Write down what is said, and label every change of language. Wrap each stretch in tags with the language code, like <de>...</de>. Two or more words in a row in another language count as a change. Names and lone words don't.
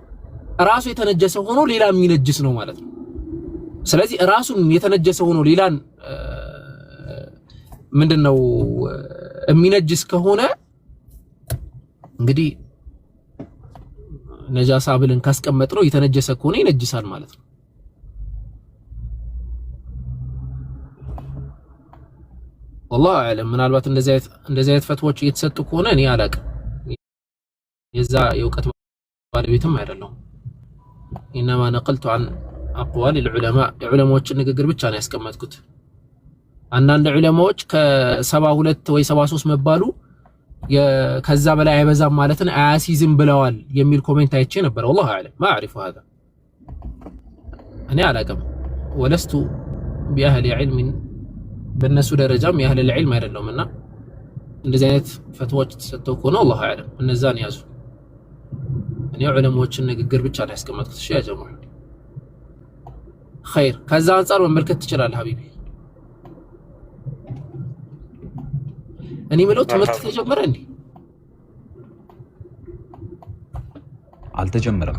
<am>ራሱ የተነጀሰ ሆኖ ሌላ የሚነጅስ ነው ማለት ነው። ስለዚህ ራሱን የተነጀሰ ሆኖ ሌላን ምንድነው የሚነጅስ ከሆነ እንግዲህ ነጃሳ ብለን ካስቀመጥነው የተነጀሰ ከሆነ ይነጅሳል ማለት ነው።</am> <ar>والله اعلم።</ar> <am>ምናልባት እንደዚህ አይነት ፈትዋዎች እየተሰጡ ከሆነ እኔ አላቅም። የዛ የውቀት ባለቤትም አይደለም።</am> <ar>انما نقلت عن اقوال العلماء</ar> <am>የዑለማዎችን ንግግር ብቻ ነው ያስቀመጥኩት። አንዳንድ ዑለማዎች ከ72 ወይ 73 መባሉ ከዛ በላይ አይበዛም ማለትን አያሲዝም ብለዋል የሚል ኮሜንት አይቼ ነበር።</am> <ar>والله اعلم ما اعرف هذا</ar> <am>እኔ አላቅም።</am> <ar>ولست باهل علم</ar> <am>በእነሱ ደረጃም ያህል العلم አይደለምና እንደዚህ አይነት ፈትዋዎች ተሰጥተው ከሆነ</am> <ar>والله اعلم</ar> <am>እነዛን ያዙ። እኔ ዑለማዎችን ንግግር ብቻ ነው ያስቀመጥኩት። እሺ ያ ጀማዓ خير። ከዛ አንፃር መመልከት ትችላለህ ሀቢቢ። እኔ ምለው ትምህርት ተጀመረ እንዴ? አልተጀመረም</am>